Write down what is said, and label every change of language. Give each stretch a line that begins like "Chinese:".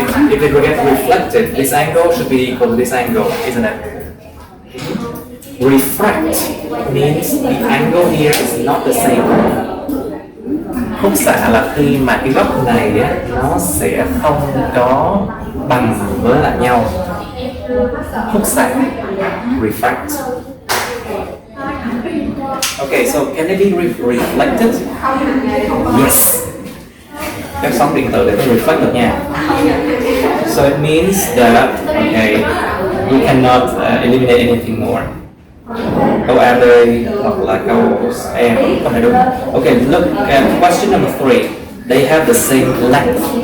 English: If it will get reflected, this angle should be equal to this angle, isn't it? Refract means the angle here is not the same.
Vietnamese: Khúc xạ là khi mà cái góc này á, nó sẽ không có bằng với lại nhau. Khúc xạ, refract.
English: Okay, so can it be reflected? Yes.
Vietnamese: Các sóng điện tử để reflect được nha.
English: So it means that, okay, we cannot eliminate anything more.
Vietnamese: Câu A, B hoặc là câu E không phải đúng.
English: Okay, look at question number 3. They have the same length.